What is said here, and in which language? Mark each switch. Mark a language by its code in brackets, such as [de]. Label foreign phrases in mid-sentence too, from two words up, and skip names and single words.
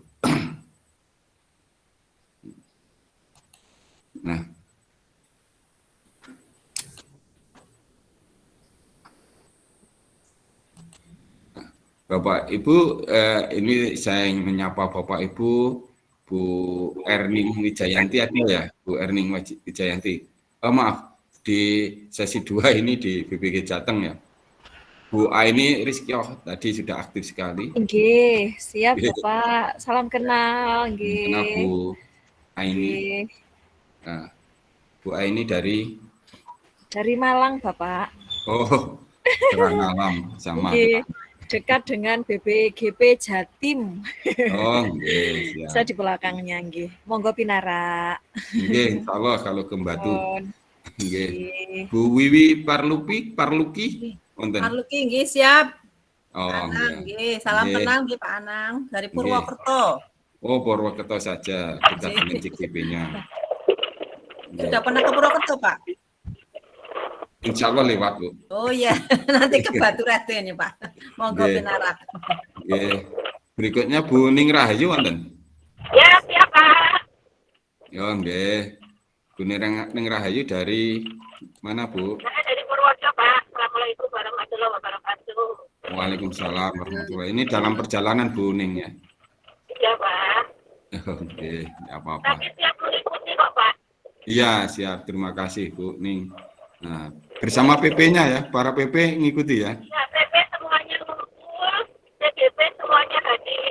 [id] Nah, Bapak Ibu, ini saya ingin menyapa Bapak Ibu, Bu Erning Wijayanti ada ya, Bu Erning Wijayanti. Maaf, di sesi 2 ini di BPG Jateng ya. Bu Aini Rizkyo tadi sudah aktif sekali. Nggih, siap Nggih. Bapak. Salam kenal, Kenal nggih. Bu Aini. Nggih. Nah, Bu Aini dari Malang, Bapak. Oh, Terang Alam sama. Nggih, dekat dengan BPGP Jatim. Oh, nggih, siap. Saya di belakangnya, [jv] nggih. Monggo pinara. [id] Nggih, insyaallah kalau ke Batu. Mohon. Nggih. Nggih. Bu Wiwi Parluki, wonten. Parluki nggih siap. Oh, Anang nggih. nggih, salam Nggih. kenal nggih Pak Anang dari Nggih. Purwokerto. Oh, Purwokerto saja, kita dengan CGP-nya. Sudah pernah ke Purwokerto, Pak? [ar] إن شاء الله [id] lewat, Bu. Oh iya, nanti ke Batu Raden ya, Pak. Monggo Nggih. pinarak. Nggih. Berikutnya Bu Ning Rahayu wonten. Ya, siap Pak. Ya, nggih. Bu Ning Rahayu dari mana, Bu? Saya dari Purworejo, Pak. [ar] السلام عليكم ورحمة الله وبركاته. وعليكم السلام ورحمة الله. [id] Ini dalam perjalanan Bu Ning ya. Iya, Pak. Oke, nggak apa-apa. Tapi siap mengikuti kok, Pak. Iya, siap. Terima kasih, Bu Ning. Nah, bersama PP-nya ya, para PP ngikuti ya. Ya, PP semuanya ngumpul, CGP semuanya hadir.